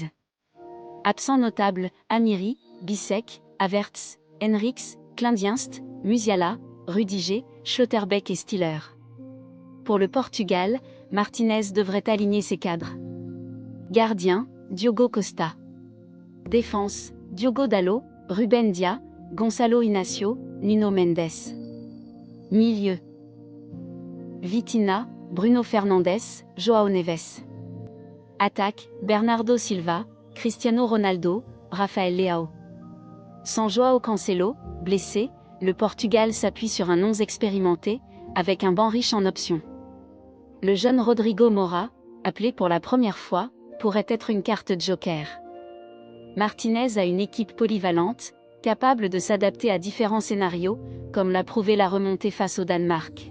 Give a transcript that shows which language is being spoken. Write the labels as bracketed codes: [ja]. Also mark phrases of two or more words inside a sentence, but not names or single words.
[fr] Absents notables, Amiri, Bissek, Havertz, Henrichs, Kleindienst, Musiala, Rudiger, Schlotterbeck et Stiller. Pour le Portugal, Martinez devrait aligner ses cadres. Gardien, Diogo Costa. Défense, Diogo Dalot, Ruben Dia, Gonçalo Inácio, Nuno Mendes. Milieu. Vitinha, Bruno Fernandes, João Neves. Attaque, Bernardo Silva, Cristiano Ronaldo, Rafael Leao. Sans João Cancelo, blessé, le Portugal s'appuie sur un 11 expérimenté, avec un banc riche en options. Le jeune Rodrigo Moura, appelé pour la première fois, pourrait être une carte joker. Martinez a une équipe polyvalente, capable de s'adapter à différents scénarios, comme l'a prouvé la remontée face au Danemark.